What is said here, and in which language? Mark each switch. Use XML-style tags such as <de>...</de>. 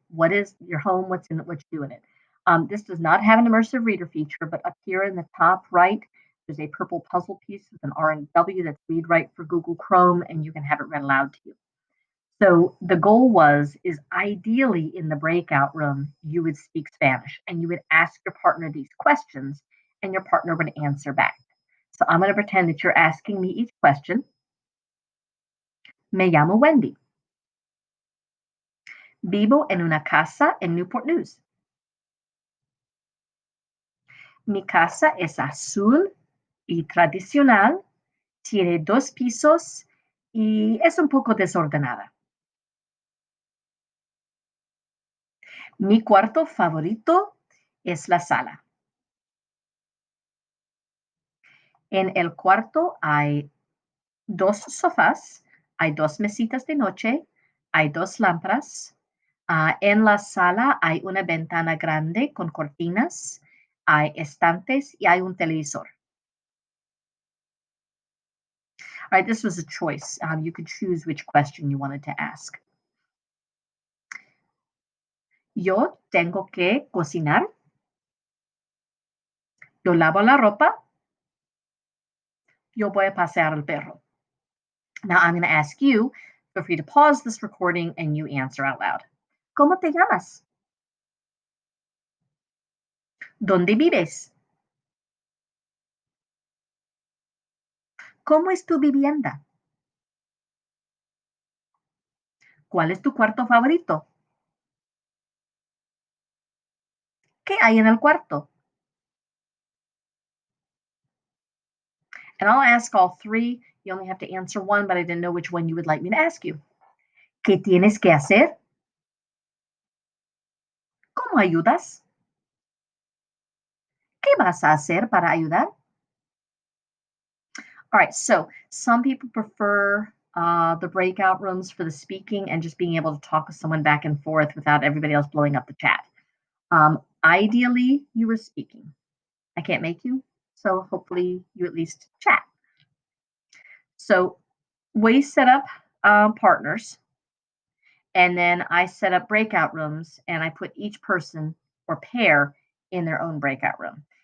<en>What is your home? What's in it? What you do in it? This does not have an immersive reader feature, but up here in the top right, there's a purple puzzle piece with an R and W that's read write for Google Chrome, and you can have it read aloud to you. So the goal is ideally in the breakout room, you would speak Spanish and you would ask your partner these questions and your partner would answer back. So I'm going to pretend that you're asking me each question.</en> <es>Me llamo Wendy. Vivo en una casa en Newport News. Mi casa es azul y tradicional, tiene 2 pisos y es un poco desordenada. Mi cuarto favorito es la sala. En el cuarto hay 2 sofás, hay 2 mesitas de noche, hay 2 lámparas. En la sala hay una ventana grande con cortinas, hay estantes y hay un televisor.</es> <en>All right, this was a choice. You could choose which question you wanted to ask.</en> <es>Yo tengo que cocinar. Yo lavo la ropa. Yo voy a pasear al perro.</es> <en>Now I'm going to ask you, feel free to pause this recording and you answer out loud.</en> <es>¿Cómo te llamas? ¿Dónde vives? ¿Cómo es tu vivienda? ¿Cuál es tu cuarto favorito? ¿Qué hay en el cuarto?</es> <en>And I'll ask all 3. You only have to answer 1, but I didn't know which one you would like me to ask you.</en> <es>¿Qué tienes que hacer? ¿Cómo ayudas? ¿Qué vas a hacer para ayudar?</es> <en>All right, so some people prefer the breakout rooms for the speaking and just being able to talk with someone back and forth without everybody else blowing up the chat. Ideally, you were speaking. I can't make you, so hopefully you at least chat. So we set up partners, and then I set up breakout rooms, and I put each person or pair in their own breakout room.</en>